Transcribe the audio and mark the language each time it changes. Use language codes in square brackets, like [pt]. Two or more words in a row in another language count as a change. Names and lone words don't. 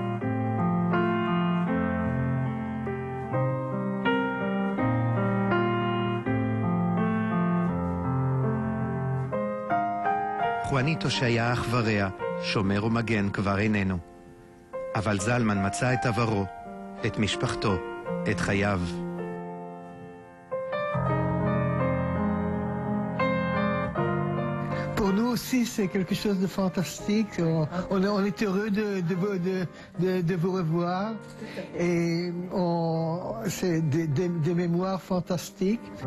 [he] חואניטו שהיה אח ורע, שומר ומגן כבר איננו. אבל זלמן מצא את עברו, את משפחתו, את חייו. [fr] Pour nous aussi, c'est quelque chose de fantastique. On est heureux de vous revoir. Et c'est des mémoires fantastiques.